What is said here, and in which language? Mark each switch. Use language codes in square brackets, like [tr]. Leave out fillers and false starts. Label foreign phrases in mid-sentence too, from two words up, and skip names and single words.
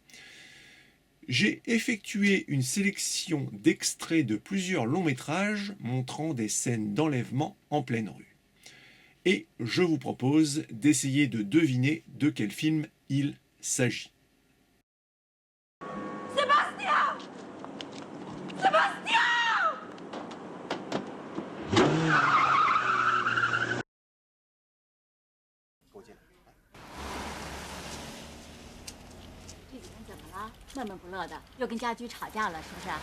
[fr] J'ai effectué une sélection d'extraits de plusieurs longs métrages montrant des scènes d'enlèvement en pleine rue. Et je vous propose d'essayer de deviner de quel film il s'agit. Sébastien! Sébastien! [zh] 这几天怎么了？闷闷不乐的，又跟家居吵架了，是不是？